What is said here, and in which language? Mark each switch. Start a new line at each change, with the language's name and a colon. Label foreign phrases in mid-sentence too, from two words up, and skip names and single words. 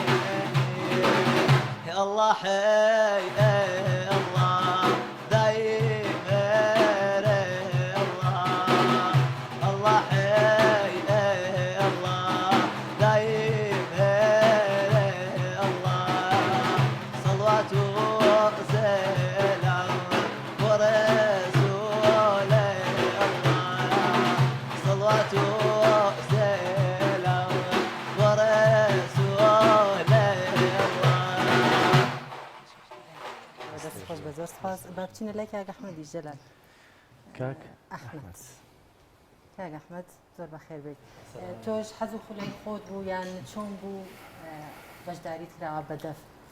Arabic: الله حي الله دايم الله الله حي الله دايم الله صلوات وسلام ورسول الله صلوات وسلام ورسول
Central Kurdish: خۆش بە زۆر سپاس با بچینە لای کاک ئەحمەدی ژەلال کاک ئەحمەد کاک ئەحمەد زۆر بەخێر بێت تۆش حەز و خولەی خۆت بوو یان چۆن بوو بەشداریت کراوە بە دەف